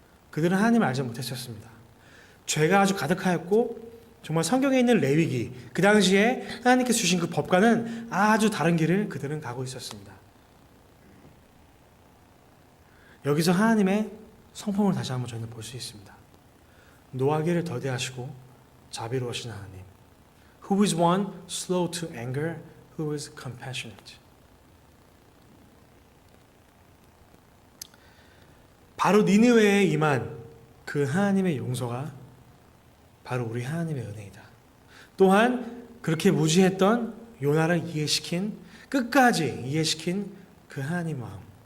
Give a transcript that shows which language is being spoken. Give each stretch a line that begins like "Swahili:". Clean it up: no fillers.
Korean: 그들은 하나님을 알지 못했었습니다. 죄가 아주 가득하였고 정말 성경에 있는 레위기, 그 당시에 하나님께서 주신 그 법과는 아주 다른 길을 그들은 가고 있었습니다. 여기서 하나님의 성품을 다시 한번 저희는 볼 수 있습니다. 노하기를 더디하시고 자비로우신 하나님.
English: Who is one slow to anger, who is compassionate.
Korean: 바로 니느웨에 임한 그 하나님의 용서가 바로 우리 하나님의 은혜이다. 또한 그렇게 무지했던 요나를 이해시킨, 끝까지 이해시킨 그 하나님 마음.